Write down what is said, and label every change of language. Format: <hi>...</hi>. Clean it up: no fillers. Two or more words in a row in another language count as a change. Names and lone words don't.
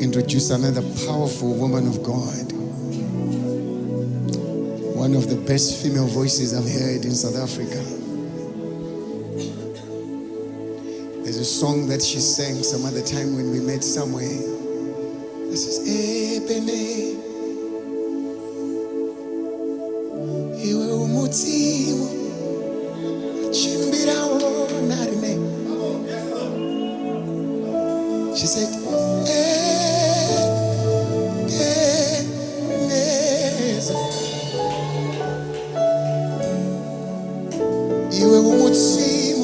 <en>introduce another powerful woman of God. One of the best female voices I've heard in South Africa. There's a song that she sang some other time when we met somewhere. This is Ebeneer.</en> <bem>Iwe umutimu chimbira onarine.</bem> <en>She said, Ebenezer.</en> <bem>Iwe umutimu.</bem>